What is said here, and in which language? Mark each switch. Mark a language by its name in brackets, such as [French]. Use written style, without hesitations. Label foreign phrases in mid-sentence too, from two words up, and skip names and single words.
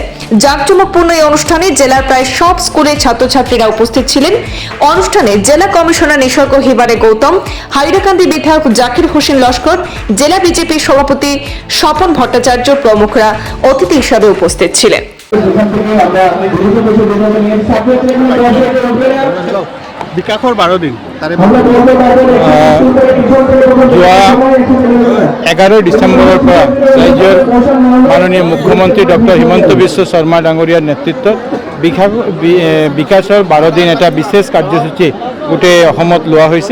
[Bangla] জাঁকজমকপূর্ণ এই অনুষ্ঠানে জেলার প্রায় সব স্কুলের ছাত্রছাত্রীরা উপস্থিত ছিলেন। অনুষ্ঠানে জেলা কমিশনার নিসর্গ হিবারে গৌতম, হাইলাকান্দি বিধায়ক জাকির হোসেন লস্কর, জেলা বিজেপি সভাপতি স্বপন ভট্টাচার্য প্রমুখরা অতিথি হিসাবে উপস্থিত ছিলেন। [Assamese] বিকাশৰ 12 দিন যোৱা 11 ডিচেম্বৰৰ পৰা ৰাজ্যৰ মাননীয় মুখ্যমন্ত্ৰী ডক্টৰ হিমন্ত বিশ্ব শৰ্মা ডাঙৰীয়াৰ নেতৃত্বত বিকাশৰ 12 দিন এটা বিশেষ কাৰ্যসূচী গোটেই অসমত লোৱা হৈছে।